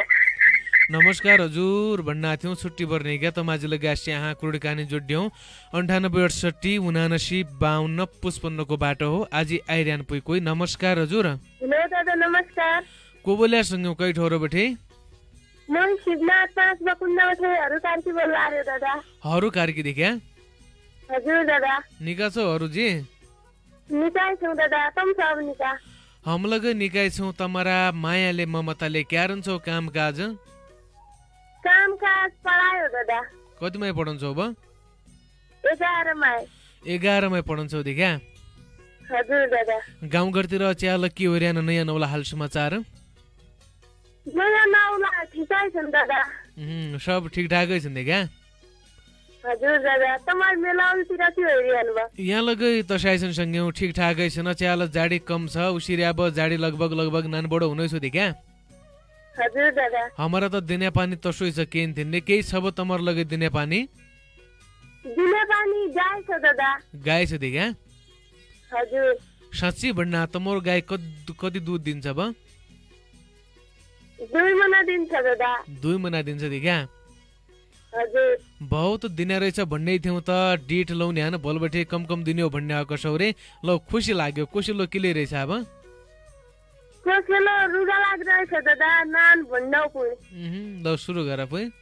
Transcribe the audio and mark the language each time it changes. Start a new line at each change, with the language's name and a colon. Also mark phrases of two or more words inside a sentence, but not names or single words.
Dotyali: नमस्कार हजुर भन्न थियौँ छुट्टी पर्ने क्या तमाजी लगासी यहाँ क्रोड कहानी जोड्यौँ 9868 79 52 55 को बाटो हो आज आइरहनु पुई कोही नमस्कार हजुर हेलो दादा नमस्कार को बोल्यासँग कै ठौरो बठे म शिवनाथ पाँच बकुन्दाबाट हरु कार्की बोल्ला रे दादा हरु कार्की देख्या हजुर दादा निका छौ हरुजी निकाय छौ दादा तुम सब निका हम लगे निकाय छौ तमरा मायाले ममताले क्यारन छौ काम काज पढायो दादा कतिमै पढन्छौ अब 11 मै पढन्छौ देखा हजुर दादा गाउँघरतिर च्याल के होर्यान नयाँ नौला हाल समाचार नयाँ नौला ठिकै छन् दादा सब ठिकठाकै छन् देखा हजुर दादा तमार मेलाउतिर के हेरिहाल्नु भयो यहाँ लगै तसाइसन सँगै ठिक ठाकै छन् च्याल जाडी कम छ उसिरे अब जाडी लगभग नानबडो हुनैछु दि क्या हजुर दादा हमारा त दिने पानी तसोइ छ केन थिन्ने केही छ अब तमर लगै दिने पानी गाई छ दादा गाई छ दि क्या हजुर साँच्ची भन्ना तमोर गाई कति दूध दिन्छ अब 2 महिना दिन्छ दादा 2 महिना दिन्छ दि क्या हजुर बहुत दिने रहेछ भन्ने थियौँ त डिट लाउने हान भोलबटे कम दिने हो भन्ने आएको सौरे ल खुसी लाग्यो कोसिलो केले रहेछ अब कोसिलो रुगा लाग्दैछ दादा नान भन्नौ पुइ ल सुरु गर पुइ